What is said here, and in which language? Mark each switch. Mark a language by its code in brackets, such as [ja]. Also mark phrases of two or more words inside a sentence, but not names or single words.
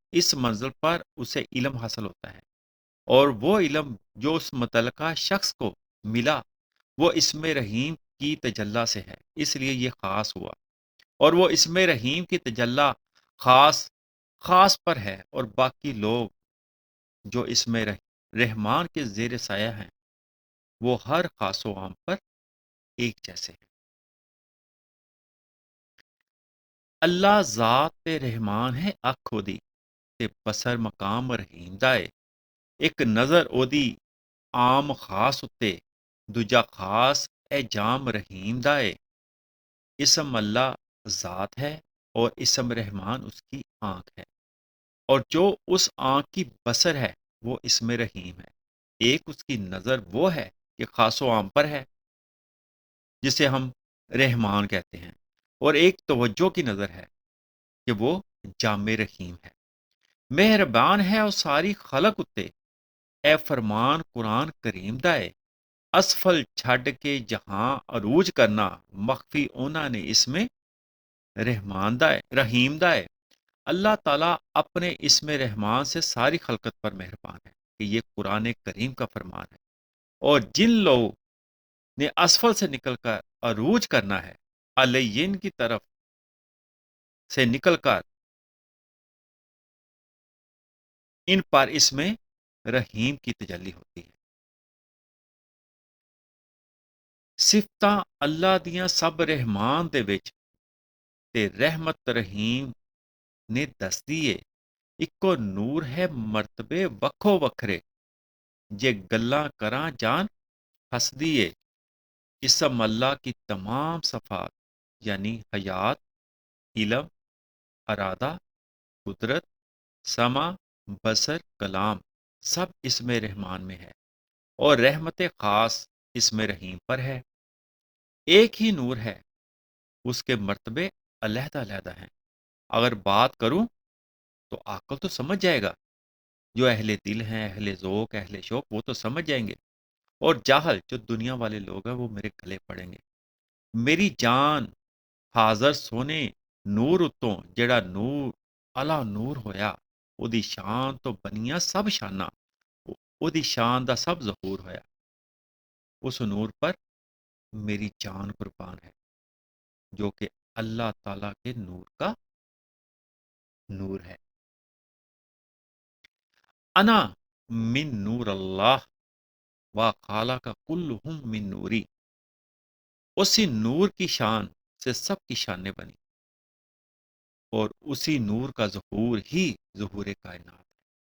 [ur] اس منزل پر اسے علم حاصل ہوتا ہے، اور وہ علم جو اس متعلقہ شخص کو ملا وہ اسم رحیم کی تجلی سے ہے، اس لیے یہ خاص ہوا، اور وہ اسم رحیم کی تجلی خاص پر ہے، اور باقی لوگ جو اسم رحمان کے زیر سایہ ہیں وہ ہر خاص و عام پر ایک جیسے ہیں۔ [pa] اللہ ذات رحمان ہے اکھ اودی تے بسر مقام رحیم دائے، ایک نظر اودی عام خاص اتے دوجا خاص اے جام رحیم دائے۔ [ur] اسم اللہ ذات ہے اور اسم رحمان اس کی آنکھ ہے، اور جو اس آنکھ کی بصر ہے وہ اسم رحیم ہے۔ ایک اس کی نظر وہ ہے کہ خاص و عام پر ہے جسے ہم رحمان کہتے ہیں، اور ایک توجہ کی نظر ہے کہ وہ جامع رحیم ہے۔ [pa] مہربان ہے اور ساری خلق اتے اے فرمان قرآن کریم دائے، اسفل چھڈ کے جہاں عروج کرنا مخفی اونا نے اس میں رحمان دائے رحیم دائے۔ [ur] اللہ تعالیٰ اپنے اسم رحمان سے ساری خلقت پر مہربان ہے کہ یہ قرآن کریم کا فرمان ہے، اور جن لوگوں نے اسفل سے نکل کر عروج کرنا ہے، علین کی طرف سے نکل کر ان پر اس میں رحیم کی تجلی ہوتی ہے۔ [pa] ਸਿਫਤਾਂ ਅੱਲਾ ਦੀਆਂ ਸਭ ਰਹਿਮਾਨ ਦੇ ਵਿੱਚ ਤੇ ਰਹਿਮਤ ਰਹੀਮ ਨੇ ਦੱਸਦੀ ਏ। ਇੱਕੋ ਨੂਰ ਹੈ ਮਰਤਬੇ ਵੱਖੋ ਵੱਖਰੇ, ਜੇ ਗੱਲਾਂ ਕਰਾਂ ਜਾਨ ਹੱਸਦੀ ਏ। [ur] اسم اللہ کی تمام صفات یعنی حیات، علم، ارادہ، قدرت، سمع، بصر، کلام سب اس میں رحمان میں ہے، اور رحمت خاص اس میں رحیم پر ہے۔ ایک ہی نور ہے، اس کے مرتبے علیحدہ علیحدہ ہیں۔ اگر بات کروں تو عقل تو سمجھ جائے گا، جو اہل دل ہیں، اہل ذوق، اہل شوق، وہ تو سمجھ جائیں گے، اور جاہل جو دنیا والے لوگ ہیں وہ میرے گلے پڑیں گے۔ [pa] میری جان حاضر سونے نور اتوں جڑا نور الا نور ہویا، ਉਹਦੀ ਸ਼ਾਨ ਤੋਂ ਬਣੀਆਂ ਸਭ ਸ਼ਾਨਾਂ، ਉਹਦੀ ਸ਼ਾਨ ਦਾ ਸਭ ظہور ਹੋਇਆ۔ [ur] اس نور پر میری جان قربان ہے، جو کہ اللہ تعالیٰ کے نور کا نور ہے۔ [ar] انا من نور اللہ و خالق کلہم من نوری، [ur] اسی نور کی شان سے سب کی شانیں بنی، اور اسی نور کا ظہور ہی ظہور کائنات ہے۔